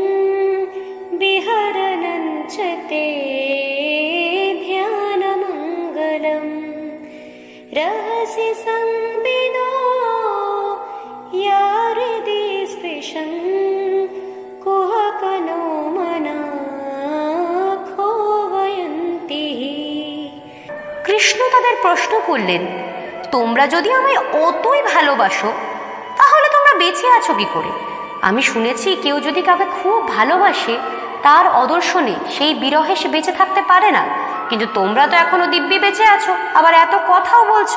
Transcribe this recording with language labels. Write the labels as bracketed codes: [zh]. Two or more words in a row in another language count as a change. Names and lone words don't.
[sa] विहरणं च ते ध्यानमङ्गलं रहसि संविदो या हृदि स्पृशं कुहकनो मना खोवयन्ति। [bn] কৃষ্ণ তাদের প্রশ্ন করলেন, তোমরা যদি আমায় অতই ভালোবাসো তাহলে তোমরা বেঁচে আছো কি করে? আমি শুনেছি কেউ যদি কাউকে খুব ভালোবাসে তার অদর্শনে সেই বিরহে সে বেঁচে থাকতে পারে না। কিন্তু তোমরা তো এখনো দিব্যি বেঁচে আছো, আবার এত কথাও বলছো।